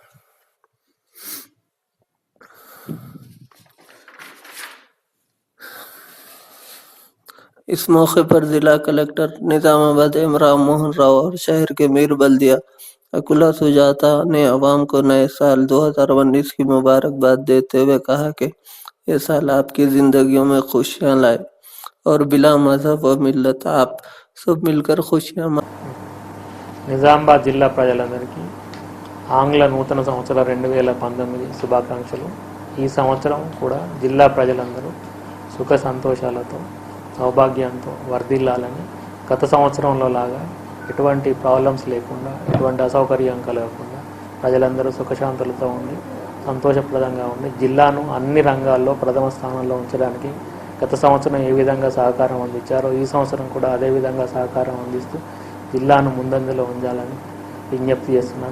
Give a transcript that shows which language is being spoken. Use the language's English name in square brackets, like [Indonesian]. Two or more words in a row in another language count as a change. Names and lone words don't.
[Urdu] اس موقع پر ضلع کلکٹر نظام آباد رام موہن راؤ اور شہر کے میر بلدیہ اکولا سجاتا نے عوام کو نئے سال 2019 کی مبارکباد دیتے ہوئے کہا کہ یہ سال آپ کی زندگیوں میں خوشیاں لائے اور بلا مذہب و ملت آپ سب مل کر خوشیاں [Telugu] నిజామాబాద్ జిల్లా ప్రజలందరికీ ఆంగ్ల నూతన సంవత్సర 2019 శుభాకాంక్షలు। ఈ సంవత్సరం కూడా జిల్లా ప్రజలందరూ సుఖ సంతోషాలతో సౌభాగ్యంతో వర్ధిల్లాలని, గత సంవత్సరంలో లాగా ఎటువంటి ప్రాబ్లమ్స్ లేకుండా, ఎటువంటి అసౌకర్యం కలగకుండా ప్రజలందరూ సుఖశాంతులతో ఉండి సంతోషప్రదంగా ఉండి జిల్లాను అన్ని రంగాల్లో ప్రథమ స్థానంలో ఉంచడానికి గత సంవత్సరం ఏ విధంగా సహకారం అందించారో ఈ సంవత్సరం కూడా అదే విధంగా సహకారం అందిస్తూ జిల్లాను ముందంజలో ఉంచాలని విజ్ఞప్తి చేస్తున్నాను।